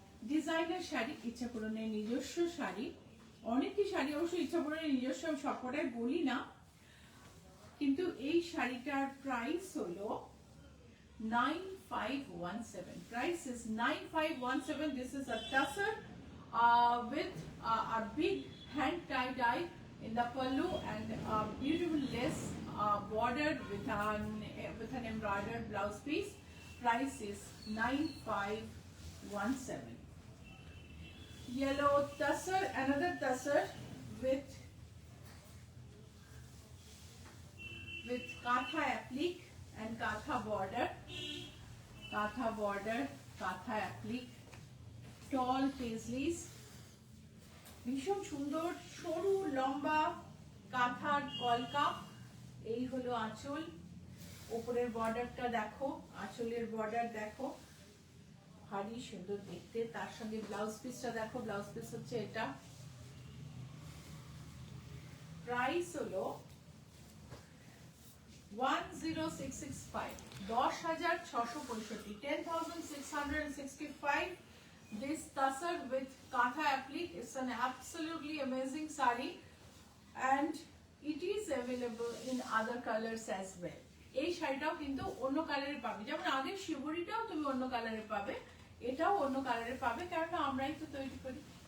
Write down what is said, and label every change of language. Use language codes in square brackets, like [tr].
[bn] Designer sari, ইচ্ছাপূরণের নিজস্ব শাড়ি। অনেকই শাড়ি অবশ্য ইচ্ছাপূরণের নিজস্ব, সবকটাই বলি না, কিন্তু এই শাড়িটার প্রাইস হলো 9517. [en] Price is 9517. This is a tussar with a big hand tie dye in the pallu and a beautiful lace bordered with an embroidered blouse piece. Price is 9517. Yellow tussar, another tussar with katha applique and katha border, katha applique, tall paisleys, [bn] ভীষণ সুন্দর সরু লম্বা কাঁথার কলকা। এই হলো আঁচল, উপরের বর্ডারটা দেখো, আঁচলের বর্ডার দেখো, ভারী সুন্দর দেখতে। তার সঙ্গে ব্লাউজ পিসটা দেখো, ব্লাউজ পিস হচ্ছে এটা। প্রাইস হলো 10665, 10,665, 10,665. [en] This tussar with katha applique is an absolutely amazing sari, and it is available in other colors as well. [bn] এই শাড়িটাও কিন্তু অন্য কালারে পাবে, যেমন আগের শিবরিটাও তুমি অন্য কালারে পাবে, এটাও অন্য কালারে পাবে, কারণ আমরাই তো তৈরি করি।